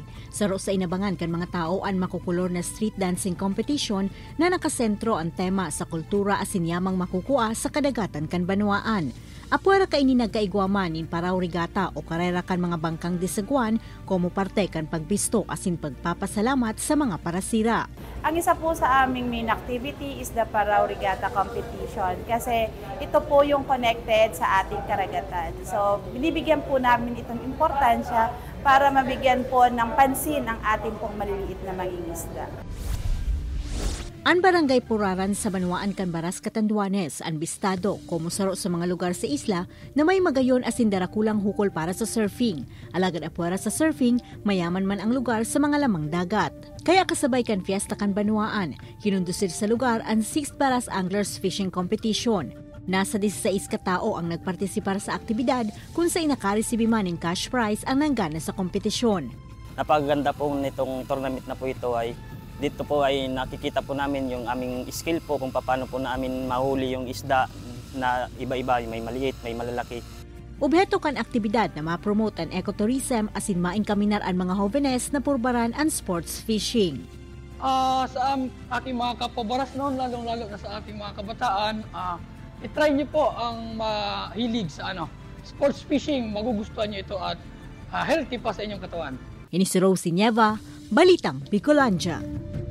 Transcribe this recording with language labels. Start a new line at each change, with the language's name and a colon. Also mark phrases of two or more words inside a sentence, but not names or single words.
Bikol: Saro sa inabangan kan mga tao ang makukulor na
English: street dancing competition
Bikol: na nakasentro ang tema sa kultura asin yamang makukuha sa Kadagatan kan Banwaan. Apuera ka ini nagkaigwaman in paraw regata o karera kan mga bangkang disagwan como parte kan pagbisto asin pagpapasalamat sa mga parasira.
Filipino: Ang isa po sa aming
English: main activity is the
Filipino: Paraw Regatta Competition kasi ito po yung connected sa ating karagatan. So binibigyan po namin itong importansya para mabigyan po ng pansin ang ating pong maliliit na mangingisda.
Bikol: Ang barangay Puraran sa Banwaan kan Baras, Catanduanes, ang bistado como saro sa mga lugar sa isla na may magayon asin darakulang hukol para sa surfing. Alagad apuera sa surfing, mayaman man ang lugar sa mga lamang dagat. Kaya kasabay kan fiesta kan Banwaan, kinundusir sa lugar ang 6th Baras Anglers Fishing Competition. Nasa 16 katao ang nagpartisipar sa aktibidad kung sa inakaresibi man ng
English: cash prize
Bikol: ang nanggana sa kompetisyon.
Filipino: Napakaganda po nitong tournament na po ito ay dito po ay nakikita po namin yung aming skill po kung paano po namin mahuli yung isda na iba-iba, may maliit, may malalaki.
Bikol: Objeto kan aktibidad na ma-promote ang ecotourism asin maingkaminar ang mga jóvenes na purbaran ang
English: sports fishing.
Filipino: Sa ating mga kapabaras noon, lalong-lalo na sa ating mga kabataan, itry niyo po ang mahilig sa
English: sports fishing.
Filipino: Magugustuhan niyo ito at healthy pa sa inyong katawan.
Bikol: Ini si Rosie Nieva, Balitang Bicolandia.